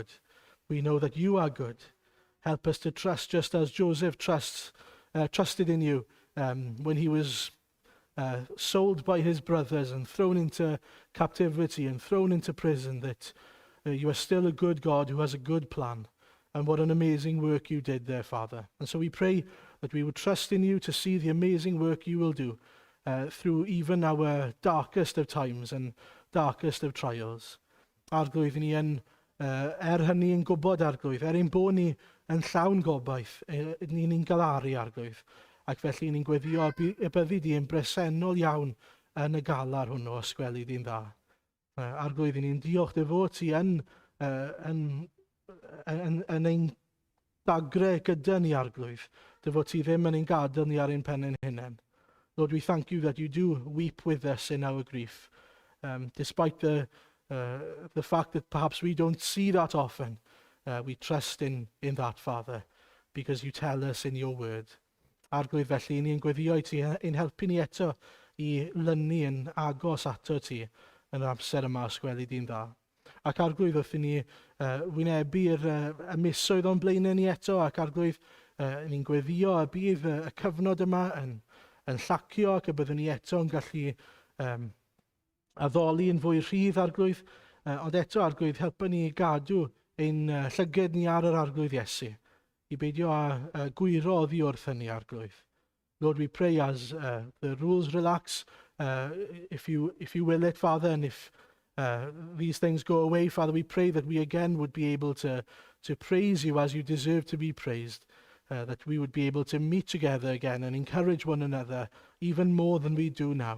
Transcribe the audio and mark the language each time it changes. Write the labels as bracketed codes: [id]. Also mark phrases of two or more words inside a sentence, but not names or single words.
[en] We know that you are good. Help us to trust just as Joseph trusted in you when he was sold by his brothers and thrown into captivity and thrown into prison, that you are still a good God who has a good plan. And what an amazing work you did there, Father. And so we pray that we would trust in you to see the amazing work you will do through even our darkest of times and darkest of trials. [cy] Arglwydd, ni yn hynny yn gwybod, Arglwydd, ein bod ni yn llawn gobaith, ni'n galaru, Arglwydd, ac felly ni'n gweddio y byddu di yn bresennol iawn yn y galar hwnnw os gweli di'n dda. Arglwydd, ni'n diolch dy fod ti yn ein dagre gyda ni, Arglwydd, dy fod ti ddim yn ein gadael ni ar ein pen yn hunain. [en] Lord, we thank you that you do weep with us in our grief, despite the fact that perhaps we don't see that often. We trust in that, Father, because you tell us in your word. [cy] Arglwydd, felly ni'n gweddio i ti yn helpu ni eto i lynu yn agos ato ti yn yr amser yma os gweli di'n dda. Ac Arglwydd, wrth i ni wynebu'r misoedd o'n blaenau ni eto, ac Arglwydd, ni'n gweddio y bydd y cyfnod yma yn llacio, ac y byddwn ni eto yn gallu addoli yn fwy rhydd, Arglwydd, ond eto, Arglwydd, helpu ni gadw ein llyged ni ar yr Arglwydd Iesu, i beidio a gwyro oddi wrth hynny, Arglwydd. [en] Lord, we pray as the rules relax, if you will it, Father, and if these things go away, Father, we pray that we again would be able to praise you as you deserve to be praised, that we would be able to meet together again and encourage one another even more than we do now.